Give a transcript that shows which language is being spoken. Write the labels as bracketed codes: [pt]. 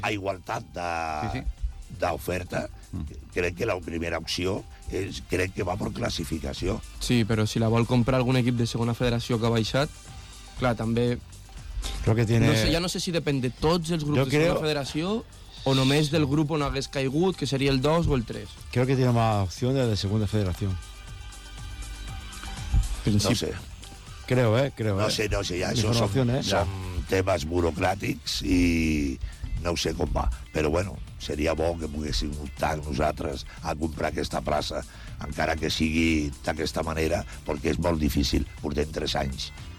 [ca] A igualtat d'oferta, crec que la primera opció és, crec que va per classificació. Sí, però si la vol comprar algun equip de segona federació que ha baixat, clar, també... [es] Creo que tiene... [ca] no sé, ja no sé si depèn de tots els grups de segona federació... O només del grup on hagués caigut, que seria el 2 o el 3. [es] Creo que tiene más opción de la segunda federación. [ca] Principi. No sé. [es] Creo. No sé, ya eso son temas [ca] burocràtics i no ho sé com va. Però bueno, seria bo que poguéssim optar nosaltres a comprar aquesta plaça, encara que sigui d'aquesta manera, perquè és molt difícil, portem 3 anys.